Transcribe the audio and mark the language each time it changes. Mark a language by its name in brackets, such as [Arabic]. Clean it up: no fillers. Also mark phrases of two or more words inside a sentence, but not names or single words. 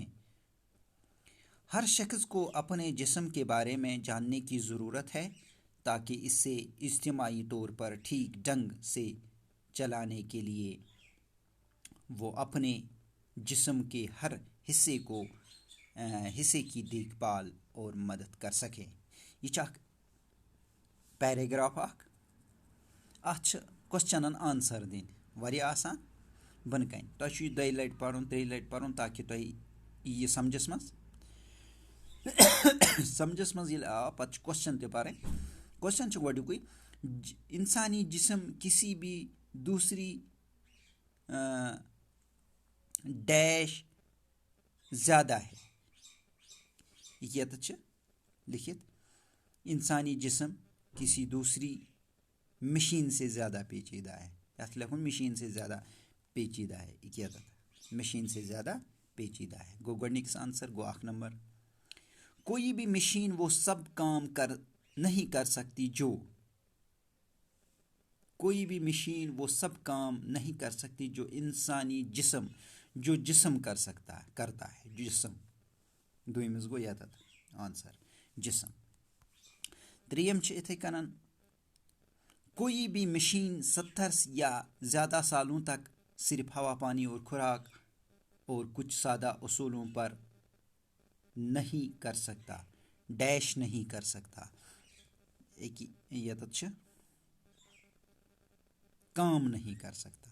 [Urdu] ہر شخص کو اپنے جسم کے بارے میں جاننے کی ضرورت ہے تاکہ اسے اجتماعی طور پر ٹھیک ڈھنگ سے چلانے کے لیے وہ اپنے جسم کے ہر حصے کی دیکھ بھال اور مدد کر سکے۔ [Kashmiri] یہ پیراگراف ات [English] questions answer [Kashmiri] دن واریاہ آسان بن کن، تھی 2 لٹہِ پڑھن 3 لٹہِ پڑھن تاکہ تھی یہ سمجھس مز سمجھس مز یل آو پتہ کوسچن تہ پڑھن۔ کوسچن گۄڈنیُکُے، [Urdu] انسانی جسم کسی بھی دوسری ڈیش زیادہ ہے، [Kashmiri] یہ لکھت، [Urdu] انسانی جسم کسی دوسری مشین سے زیادہ پیچیدہ ہے، [Kashmiri] یت لکھن [Urdu] مشین سے زیادہ پیچیدہ ہے، مشین سے زیادہ پیچیدہ ہے۔ [Kashmiri] گو گۄڈنِکِس آنسر گو 1 نمبر۔ [Urdu] کوئی بھی مشین وہ سب کام نہیں کر سکتی جو، کوئی بھی مشین وہ سب کام نہیں کر سکتی جو انسانی جسم کرتا ہے، [Kashmiri] جسم دویمس گو یت آنسر جسم۔ تریم اتھے کنن، [Urdu] کوئی بھی مشین 70 یا زیادہ سالوں تک صرف ہوا، پانی اور خوراک اور کچھ سادہ اصولوں پر نہیں کر سکتا، ڈیش نہیں کر سکتا، یت کام نہیں کر سکتا۔